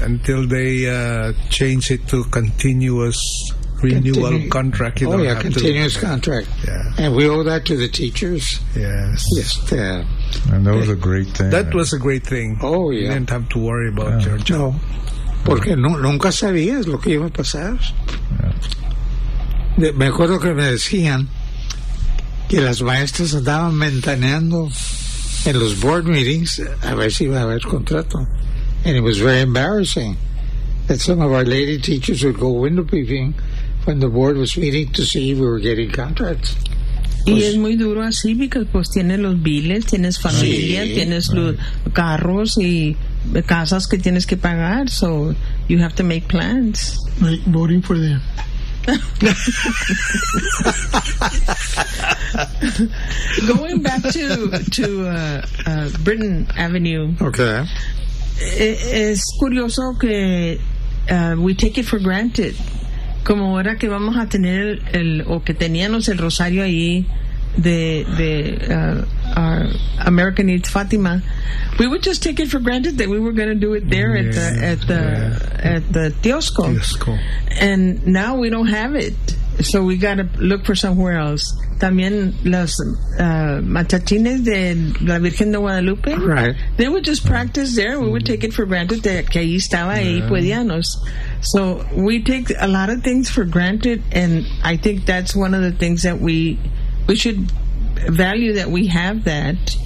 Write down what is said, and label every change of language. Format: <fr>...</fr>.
<en>Until they changed it to continuous renewal contract. You don't have continuous contract. Yeah. And we owe that to the teachers. Yes. Yes. Yeah. And that was a great thing. That was a great thing. Oh, yeah. You didn't have to worry about your job.</en> <es>Porque nunca sabías lo que iba a pasar.</es> <en>Yeah.</en> <es>Me acuerdo que me decían que las maestras andaban ventaneando en los board meetings, a ver si iba a haber contrato.</es> <en>And it was very embarrassing that some of our lady teachers would go window peeping when the board was meeting to see if we were getting contracts.</en> <es>Y es muy duro así, porque pues tienes los biles, tienes familia, sí, tienes los carros y casas que tienes que pagar,</es> <en>so you have to make plans. Right, voting for them. Going back to Britain Avenue. Okay.</en> <es>Es curioso que</es> <en>we take it for granted.</en> <es>Como ahora que vamos a tener el o que teníamos el rosario ahí de</es> <en>our American Needs Fatima, we would just take it for granted that we were going to do it there at the Tiosco. Tiosco. And now we don't have it, so we got to look for somewhere else.</en> <es>También las matachines de la Virgen de Guadalupe,</es> <en>right? They would just practice there. We would take it for granted that</en> <es>que ahí estaba ahí podíamos.</es> <en>So we take a lot of things for granted, and I think that's one of the things that we should value, that we have that.</en>